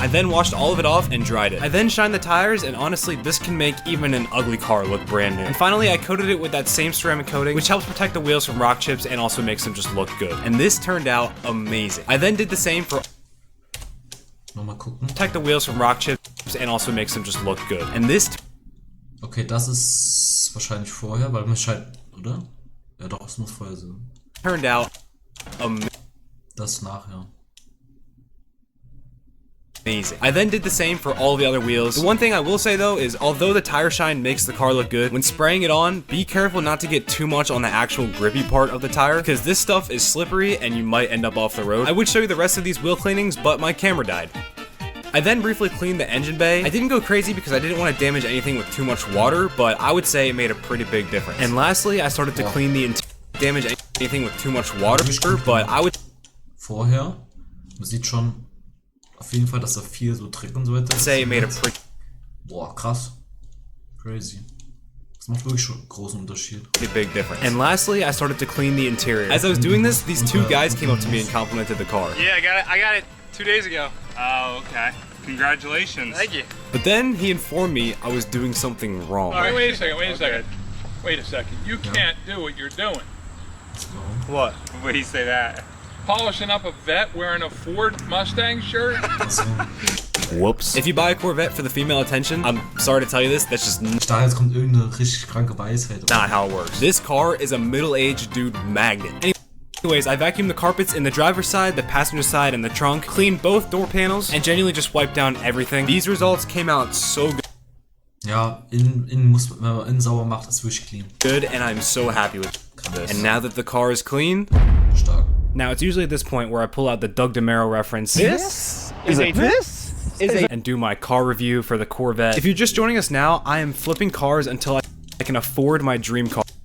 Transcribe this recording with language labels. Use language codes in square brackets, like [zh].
[en] I then washed all of it off and dried it. I then shined the tires, and honestly, this can make even an ugly car look brand new. And finally, I coated it with that same ceramic coating, which helps protect the wheels from rock chips and also makes them just look good. And this turned out amazing. I then did the same for [de] Nochmal gucken. [en] protect the wheels from rock chips and also makes them just look good. And this [de] Okay, das ist wahrscheinlich vorher, weil man scheint, oder? Ja doch, es muss vorher sein. [en] turned out amazing. [de] Das ist nachher. [en] I then did the same for all the other wheels. The one thing I will say though is, although the tire shine makes the car look good, when spraying it on, be careful not to get too much on the actual grippy part of the tire, because this stuff is slippery and you might end up off the road. I would show you the rest of these wheel cleanings, but my camera died. I then briefly cleaned the engine bay. I didn't go crazy because I didn't want to damage anything with too much water, but I would say it made a pretty big difference. And lastly, I started to clean the damage anything with too much water, but I would [de] Vorher, man sieht schon auf jeden Fall, dass da viel so Dreck und so weiter ist. [en] say it made a pretty [de] Boah, krass. Crazy. Das macht wirklich schon einen großen Unterschied. [en] big difference. And lastly, I started to clean the interior. As I was doing this, these two guys came up to me and complimented the car. Yeah, I got it 2 days ago. Oh, okay. Congratulations. Thank you. But then he informed me I was doing something wrong. All right, wait a second. You can't do what you're doing. What? What do you say that? Polishing up a vet wearing a Ford Mustang shirt? Whoops. If you buy a Corvette for the female attention, I'm sorry to tell you this, that's just [de] Ich dachte, jetzt kommt irgendeine richtig kranke Weisheit. [en] not how it works. This car is a middle-aged dude magnet. Anyways, I vacuumed the carpets in the driver's side, the passenger side, and the trunk, cleaned both door panels, and genuinely just wiped down everything. These results came out so [de] Ja, innen muss, wenn man innen sauber macht, ist wirklich clean. [en] good, and I'm so happy with this. And now that the car is clean, [de] Stark. [en] now it's usually at this point where I pull out the Doug DeMero reference. This is a And do my car review for the Corvette. If you're just joining us now, I am flipping cars until I can afford my dream car.